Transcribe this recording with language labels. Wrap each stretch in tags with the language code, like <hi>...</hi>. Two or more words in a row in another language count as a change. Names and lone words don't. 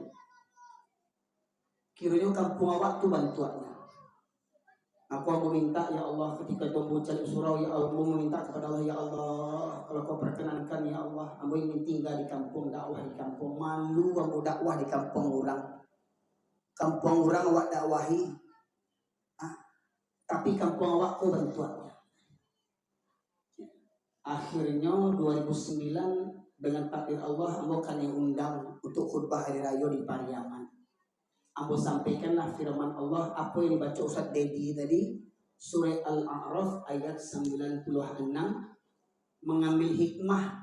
<min>Kiranya kampung awak tu bantuannya.</min> <id>Aku meminta ya Allah ketika Tuhan cari surau ya Allah, meminta kepada Allah ya Allah, kalau kau perkenankan ya Allah, aku ingin tinggal di kampung, dakwah di kampung, malu aku dakwah di kampung orang.</id> <min>kampung orang awak dakwahi, tapi kampung awak ku bantuannya.</min> <id>Akhirnya 2009 dengan takdir Allah ambo kan undang untuk khutbah hari raya di Pariaman. Ambo sampaikanlah firman Allah apa yang dibaca Ustaz Dedi tadi, surah Al-A'raf ayat 96, mengambil hikmah.</id>